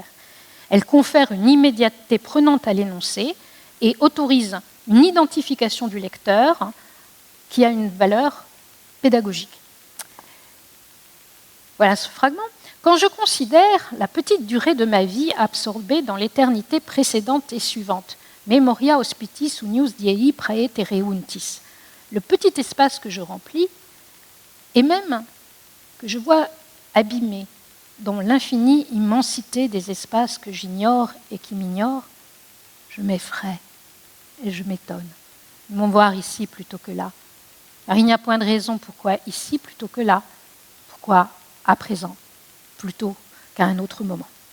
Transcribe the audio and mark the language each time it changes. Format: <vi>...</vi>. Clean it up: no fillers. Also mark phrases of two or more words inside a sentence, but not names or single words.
<fr>Elle confère une immédiateté prenante à l'énoncé et autorise une identification du lecteur qui a une valeur pédagogique. Voilà ce fragment. Quand je considère la petite durée de ma vie absorbée dans l'éternité précédente et suivante,</fr> <la>memoria hospitis unius diei praeter reuntis,</la> <fr>le petit espace que je remplis, et même que je vois abîmé dans l'infinie immensité des espaces que j'ignore et qui m'ignorent, je m'effraie et je m'étonne. Ils vont voir ici plutôt que là. Car il n'y a point de raison pourquoi ici plutôt que là, pourquoi à présent plutôt qu'à un autre moment.</fr>